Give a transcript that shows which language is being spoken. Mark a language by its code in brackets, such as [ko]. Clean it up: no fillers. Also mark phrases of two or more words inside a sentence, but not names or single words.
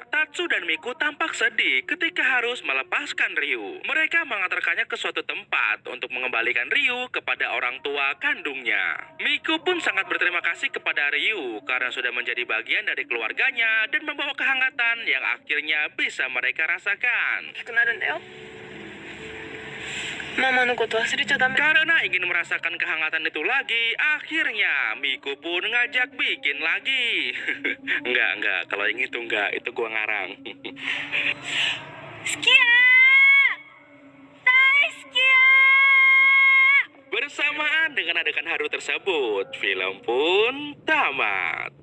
[id] Tatsu dan Miku tampak sedih ketika harus melepaskan Ryu. Mereka mengantarkannya ke suatu tempat untuk mengembalikan Ryu kepada orang tua kandungnya. Miku pun sangat berterima kasih kepada Ryu karena sudah menjadi bagian dari keluarganya dan membawa kehangatan yang akhirnya bisa mereka rasakan. [ja] くなるんだよママのこと忘れちゃダメ [id] Karena ingin merasakan kehangatan itu lagi, akhirnya Miku pun ngajak bikin lagi. Enggak, kalau yang itu enggak, itu gua ngarang. [ja] 好きやー大好きや [id] Bersamaan dengan adegan haru tersebut, film pun tamat.